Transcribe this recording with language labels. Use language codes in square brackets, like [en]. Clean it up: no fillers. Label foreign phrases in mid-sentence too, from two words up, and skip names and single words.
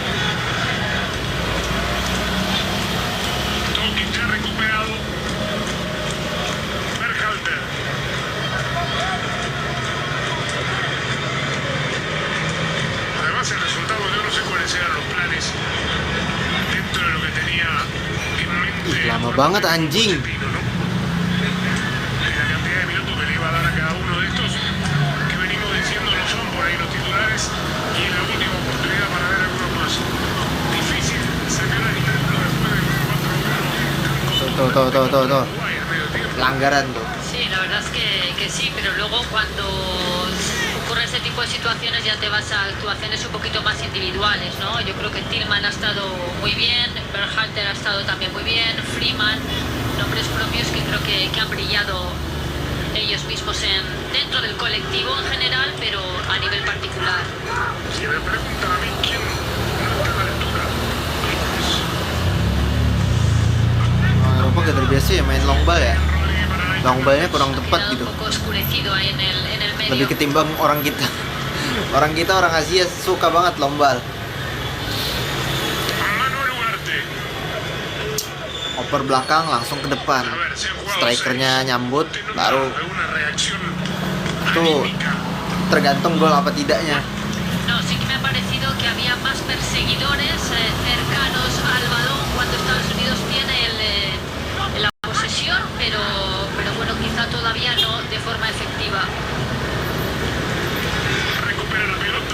[es] Tolkien ya recuperado. Berhalter. Además el resultado, yo no sé cuáles eran los planes dentro de lo que tenía en mente. [id] Ih, lama banget anjing. [es] Pochettino, ¿no? Y la cantidad de minutos que le iba a dar a cada uno de estos, que venimos diciendo no son por ahí los titulares, y es la última oportunidad para ver algunos más. Difícil sacar al ejemplo después de 4-1. [id] Tuh. [es] Uruguay al medio tiempo. [id] Pelanggaran tuh. [es] Sí, la verdad es que sí, pero luego cuando ocurre ese tipo de situaciones ya te vas a actuaciones un poquito más individuales, ¿no? Yo creo que Tillman ha estado muy bien, Berhalter ha estado también muy bien, Freeman, nombres propios que creo que han brillado ellos mismos dentro del colectivo en general, pero a nivel particular. Si me preguntan a mí quién no está a la altura, [id] Orang Eropa gak terbiasa ya main [en] long ball [id] ya. [es] Rodríguez para la [en] Long ballnya [id] kurang [es] Ha [id] tepat [es] quedado [id] gitu. [es] un poco oscurecido ahí en el medio. [id] Lebih ketimbang orang kita. Orang kita, orang Asia suka banget [en] long ball. [es] Manuel Ugarte. [id] Oper belakang langsung ke depan. [es] A ver, se han jugado [id] Strikernya [es] seis. [id] nyambut, [es] ¿Usted nota [id] baru [es] alguna reacción [id] Tuh. [es] anímica? [id] tergantung gol apa tidaknya. [es] No, sí que me ha parecido que había más perseguidores cercanos al balón cuando Estados Unidos tiene la posesión, pero bueno, quizá todavía no de forma efectiva. Recupera la pelota.